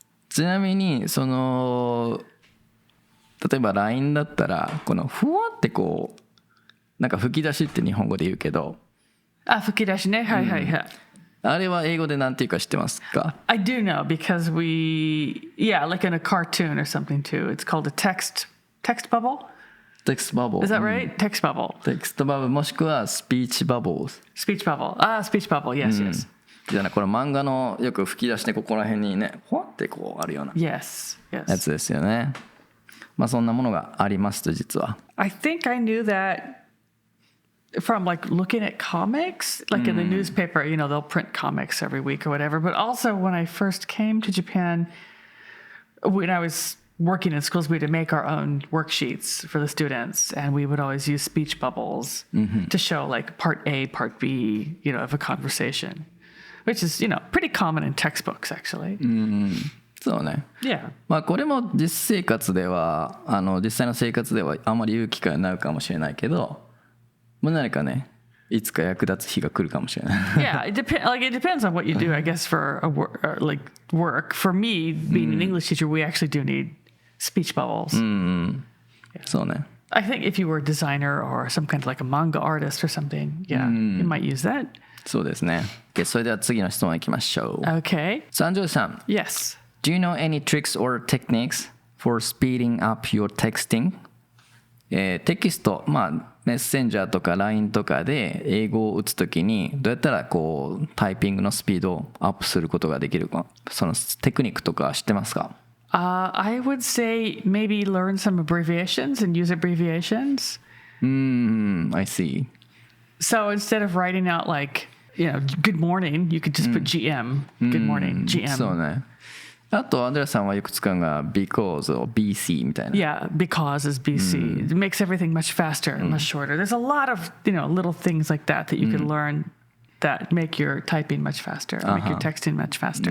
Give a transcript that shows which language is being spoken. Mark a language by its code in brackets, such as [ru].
[ja] ちなみにその例えば LINE だったらこのふわってこうなんか吹き出しって日本語で言うけど、吹き出しね、はいはいはい。あれは英語でなんていうか知ってますか？ [en] I do know because like in a cartoon or something too. It's called a text bubble. Text bubble. Is that right? Text bubble. Text bubble [ja] もしくは [en] speech bubbles. Speech bubble. Speech bubble. Yes, yes. [ja] じゃあこれ漫画のよく吹き出してここら辺にね、ほわってこうあるような [en] Yes, や yes. [ja] つですよね。そんなものがありますと実は。 [en] I think I knew that from like looking at comics, like in the newspaper, they'll print comics every week or whatever. But also when I first came to Japan, when I was working in schools, we had to make our own worksheets for the students. And we would always use speech bubbles to show like part A, part B, of a conversation, which is, pretty common in textbooks actually. [ja] そうね。 [en] Yeah. [ja] これも実生活では実際の生活ではあんまり言う機会はないかもしれないけど、何かねいつか役立つ日が来るかもしれない。 [en] Yeah, it depends on what you do, I guess, for work. For me, being an English teacher, we actually do need speech bubbles. [ja] そうね。 [en] I think if you were a designer or some kind of like a manga artist or something, yeah, you might use that. [ja] そうですね。それでは次の質問いきましょう。 [en] Okay. [ja] 三条さん。 [en] Yes. Do you know any tricks or techniques for speeding up your texting? [ja] テキスト、メッセンジャーとか LINE とかで英語を打つときにどうやったらこうタイピングのスピードをアップすることができるか、そのテクニックとか知ってますか？ [en] I would say maybe learn some abbreviations and use abbreviations. I see. So instead of writing out like good morning, you could just put GM. Good morning, GM. [ja] そうね。あとアンドレアさんはよく使うのが [en] because or BC [ja] みたいな。 [en] Yeah, because is BC. It makes everything much faster, much shorter. There's a lot of, little things like that you can learn that make your typing much faster, make your texting much faster.